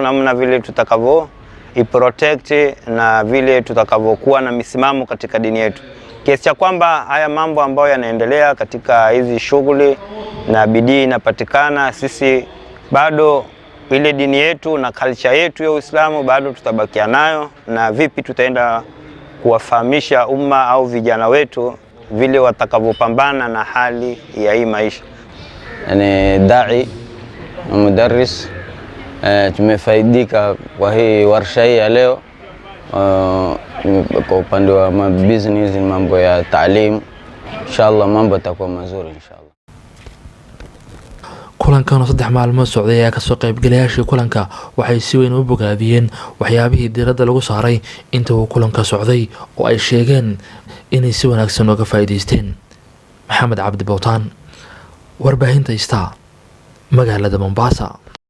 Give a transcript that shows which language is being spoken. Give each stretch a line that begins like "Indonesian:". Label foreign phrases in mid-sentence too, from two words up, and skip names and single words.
Swahili: namna vile tutakavyo iprotect na vile tutakavyokuwa na misimamo katika dini yetu, kiasi cha kwamba haya mambo ambayo yanaendelea katika hizi shughuli na bidii inapatikana, sisi bado ile dini yetu na culture yetu ya Uislamu bado tutabakia nayo, na vipi tutaenda kuwafahamisha umma au vijana wetu vile watakavyopambana na hali ya hii maisha. Ni dai na mudarris. Tumefaidika kwa hii warsha hii ya leo kwa upande wa business, mambo ya taalim. Inshallah mambo yatakuwa mazuri inshallah.
Somali: kulankan oo 3 maalmood socday ayaa ka soo qaybgalayaashii kulanka waxay si weyn u bogaadiyeen waxyaabihii diiradda lagu saaray inta uu kulanka socday oo ay sheegeen inay si wanaagsan uga faa'iideysteen. Maxamed Cabdi Bowtaan, warbaahinta Star, magaalada Mombasa.